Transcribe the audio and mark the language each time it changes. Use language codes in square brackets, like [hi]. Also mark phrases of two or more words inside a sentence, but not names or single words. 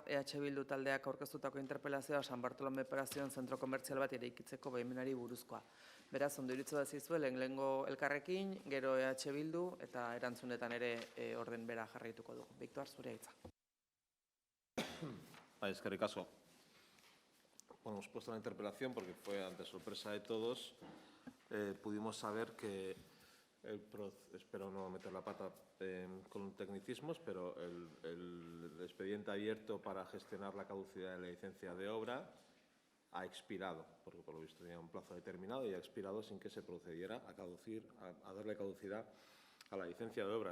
[eu] EH Bildu taldeak aurkeztutako interpelazioa San Bartolome Operazioen zentro komertzial bat eraikitzeko baimenari buruzkoa. Beraz, ondo iritzu da zizue, lehenengo elkarrekin, gero EH Bildu, eta erantzunetan ere orden bera jarraituko dugu. Viktor, zure hitza. Eskerrik asko. [es] Bueno, hemos puesto la interpelación porque fue ante sorpresa de todos. Pudimos saber que espero no meter la pata con tecnicismos, pero el expediente abierto para gestionar la caducidad de la licencia de obra ha expirado, porque por lo visto tenía un plazo determinado y ha expirado sin que se procediera a darle caducidad a la licencia de obra.